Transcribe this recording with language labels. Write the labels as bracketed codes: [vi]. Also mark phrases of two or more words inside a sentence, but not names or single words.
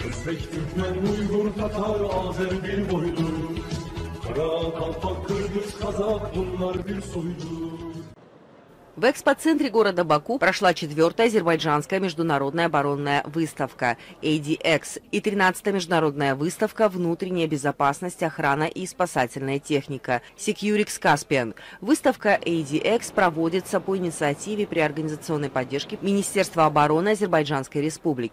[az] Özbek, Türkmen, Uygur, Tatar, Azer bir boydur. Kara, Kalpak, Kırgız, Kazak bunlar bir soydur. [ru] В экспоцентре города Баку прошла 4-я азербайджанская международная оборонная выставка ADX и 13-я международная выставка «Внутренняя безопасность, охрана и спасательная техника» Securix Caspian. Выставка ADX проводится по инициативе при организационной поддержке Министерства обороны Азербайджанской Республики.